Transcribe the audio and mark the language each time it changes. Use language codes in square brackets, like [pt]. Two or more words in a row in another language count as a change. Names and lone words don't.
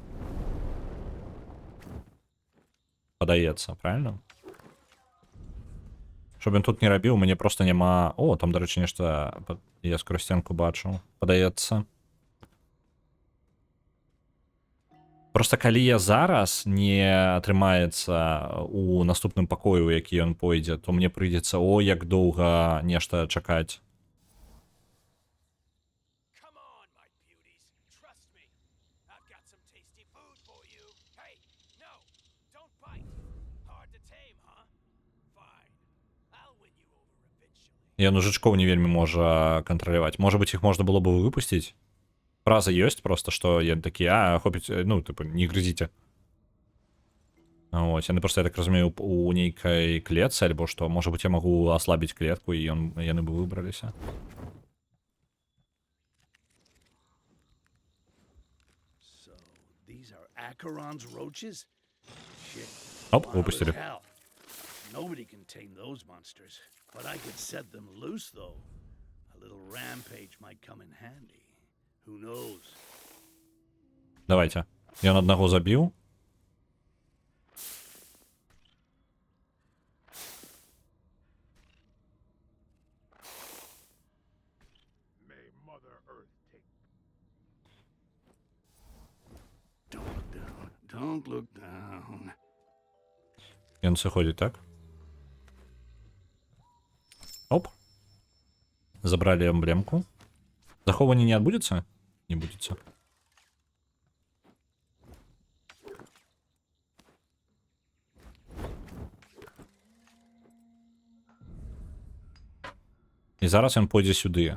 [uk] Подається, правильно? Щоб він тут не робив, мені просто нема... О, там, до речі, нечто... Я скоро стінку бачу. Подається. [be] Просто калі я зараз не атрымаецца у наступным пакою, у які ён пойдзе, то мне прыйдзецца о, як доўга нешта чакаць. [en] Come on, my beauties. Trust me. I've got some tasty food for you. Hey, no, don't bite. Hard to tame, huh? Fine. I'll win you over eventually. [be] Ён жучкоў не вельмі можа кантраляваць. Можа быць, іх можна было бы выпусціць? Фраза ёсць просто, што яны такія, хопіць, ну, типу, не грызіце. Ось, яны просто, я так разумею, у нейкай клетцы, альбо што, можа быць, я магу аслабіць клетку, і яны бы выбраліся. [en] So, these are Acheron's roaches? Shit. [be] Оп, [en] wild [be] выпустили. [en] as hell. Nobody can tame those monsters. But I could set them loose, though. A little rampage might come in handy. Who knows? [be] Давайте. Ён аднаго забіў. [en] May Mother Earth take. Don't look down. Don't look down. [be] Ён сыходзіць, так? Оп. [ru] Забрали эмблемку. [be] Захоўванне не адбудзецца? Не будзецца. І зараз ён пойдзе сюды.